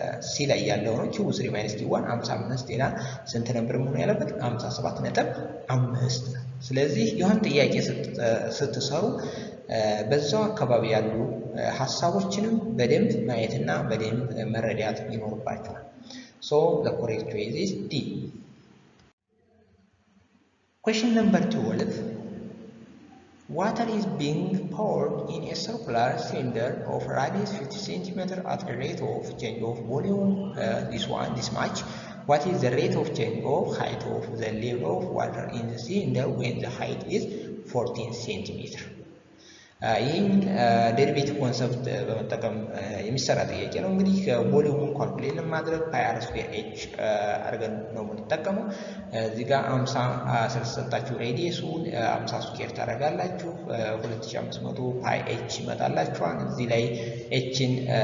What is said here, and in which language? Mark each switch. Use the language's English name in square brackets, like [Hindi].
[Amharic] ሲ ላይ ያለው ነው። ኪው ስሪ ማይነስ ኪዋን 55 ይላል። ስንት ነበር መሆኑ ያለበት 57.5 ነው። ስለዚህ ይሁን ጥያቄ ስትሰሩ በዛው አካባቢ ያሉ ሐሳቦችንም በደንብ ማየትና በደንብ መረዳት ይኖርባችኋል። ሶ [English] the correct choice is D. Question number 12. Water is being poured in a circular cylinder of radius 50 cm at a rate of change of volume this much. What is the rate of change of height of the level of water in the cylinder when the height is 14 cm? [Amharic] ይህን ዴሪቬቲቭ ኮንሰፕት በመጠቀም የሚሰራ ጥያቄ ነው። እንግዲህ ቮሊዩሙን ካልኩሌት ለማድረግ ፓይ አር ስኩዌር ኤች አድርገን ነው የምንጠቀመው። እዚህ ጋር 50 ስለተሰጣችሁ ሬዲየሱን 50 ስኩዌር ታደርጋላችሁ 2500 ፓይ ኤች ይመጣላችኋል። እዚህ ላይ ኤችን